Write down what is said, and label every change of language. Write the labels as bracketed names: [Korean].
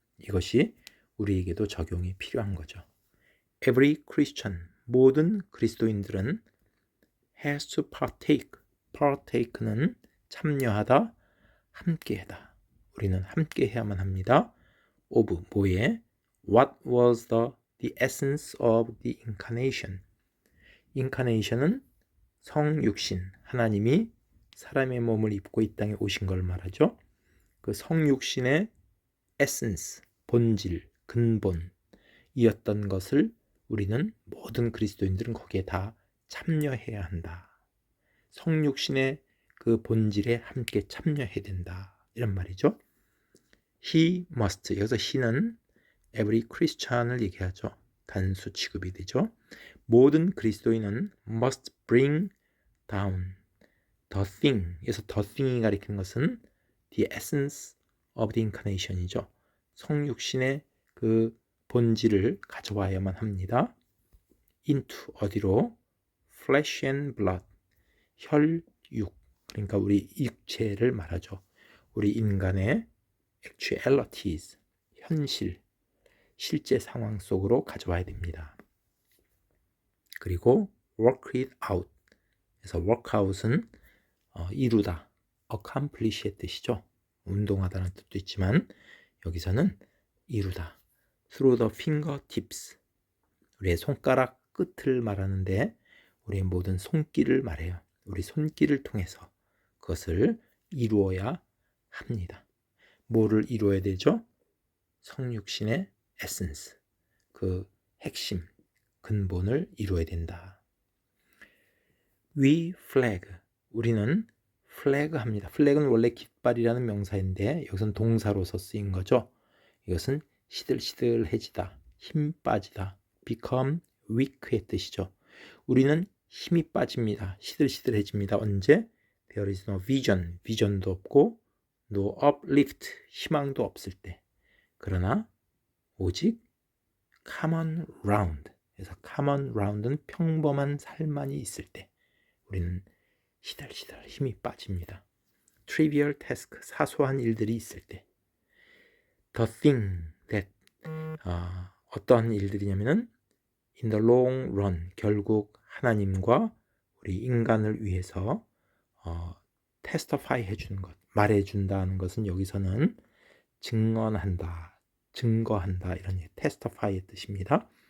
[Korean] 이것이 우리에게도 적용이 필요한 거죠. [English] Every Christian, [Korean] 모든 그리스도인들은 [English] has to partake [Korean] 는 참여하다, 함께하다. 우리는 함께해야만 합니다. of 뭐에? [English] What was the essence of the incarnation? [Korean] incarnation은 성육신, 하나님이 사람의 몸을 입고 이 땅에 오신 걸 말하죠. 그 성육신의 essence, 본질, 근본이었던 것을 우리는 모든 그리스도인들은 거기에 다 참여해야 한다. 성육신의 그 본질에 함께 참여해야 된다. 이런 말이죠. He must, 여기서 he는 [English] every Christian [Korean] 을 얘기하죠. 단수 취급이 되죠. 모든 그리스도인은 [English] must bring down the thing. [Korean] 그래서 [English] the thing이 [Korean] 가리키는 것은 [English] the essence of the incarnation이죠. [Korean] 성육신의 그 본질을 가져와야만 합니다. [English] into 어디로? flesh and blood. 혈육. [Korean] 그러니까 우리 육체를 말하죠. 우리 인간의 actualities. 현실. 실제 상황 속으로 가져와야 됩니다. [English] 그리고 work it out. [Korean] 그래서 [English] work out [Korean] 은 이루다, accomplish의 뜻이죠. 운동하다는 뜻도 있지만 여기서는 이루다. [English] through the fingertips. [Korean] 우리의 손가락 끝을 말하는데 우리의 모든 손길을 말해요. 우리 손길을 통해서 그것을 이루어야 합니다. 뭐를 이루어야 되죠? 성육신의 에센스, 그 핵심, 근본을 이루어야 된다. [English] We flag, 우리는 flag 합니다. [Korean] flag은 원래 깃발이라는 명사인데 여기서는 동사로서 쓰인 거죠. 이것은 시들시들해지다, 힘 빠지다, become weak의 뜻이죠. 우리는 힘이 빠집니다. 시들시들해집니다. 언제? [English] There is no vision, [Korean] 비전도 없고 [English] no uplift, [Korean] 희망도 없을 때. 그러나 오직 common round, 그래서 common round은 평범한 삶만이 있을 때 우리는 시들시들 힘이 빠집니다. trivial task, 사소한 일들이 있을 때. the thing that, 어떤 일들이냐면은 [English] in the long run, [Korean] 결국 하나님과 우리 인간을 위해서 testify 해주는 것, 말해준다는 것은 여기서는 증언한다, 증거한다, 이런 testify의 뜻입니다.